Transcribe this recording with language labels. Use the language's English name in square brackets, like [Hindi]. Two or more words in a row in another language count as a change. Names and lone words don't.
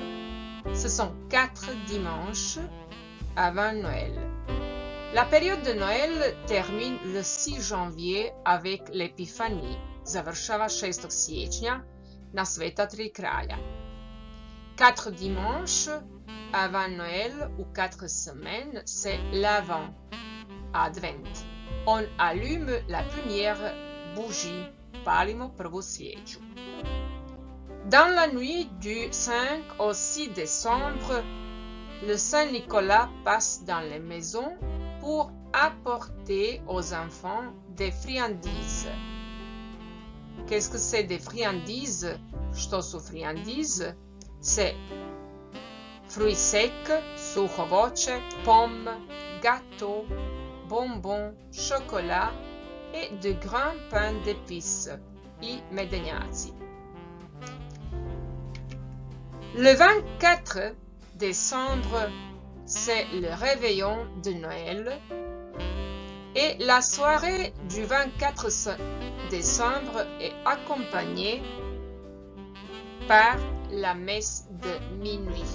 [French] Ce sont 4 dimanches avant Noël. La période de Noël termine le 6 janvier avec l'Epifanie. [Croatian] Završava 6. siječnja na Sveta tri kralja. [French] 4 dimanches avant Noël ou 4 semaines, c'est l'Avent. Advent. On allume la première bougie, [Croatian] palimo prvu svijeću. [French] Dans la nuit du 5 au 6 décembre, le Saint Nicolas passe dans les maisons pour apporter aux enfants des friandises. Qu'est-ce que c'est des friandises? [Croatian] Što su friandises? [French] C'est fruits secs, [Croatian] suho voće, [French] pomme, gâteaux, bonbons, chocolat et de grands pains d'épices [Croatian] i medenjaci. [French] Le 24 décembre, c'est le réveillon de Noël et la soirée du 24 décembre est accompagnée par la messe de minuit.